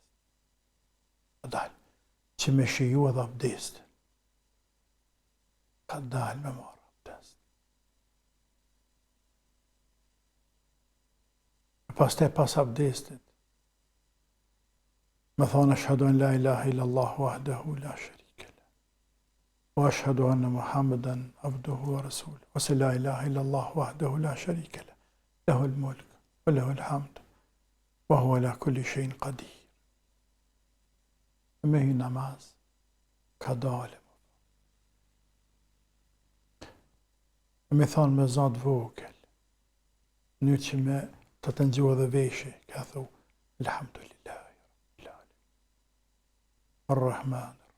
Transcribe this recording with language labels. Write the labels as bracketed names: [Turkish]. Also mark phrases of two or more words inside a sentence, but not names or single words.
[Albanian] Ka dalë që me shiju edhe abdestin. Ka dalë me rabdest. Pastaj pas abdestit, me thonë [Arabic] أشهد أن لا إله إلا الله وحده لا شريك له. وأشهد أن محمدا عبده ورسوله. ولا إله إلا الله وحده لا شريك له له الملك وله الحمد. وهو على كل شيء قدير. [Albanian] Me hi namaz ka dalë. Me thonë me zot vogël, një që me të të ngjua dhe veshë, ka thu, Alhamdulillah, Ar-Rahman.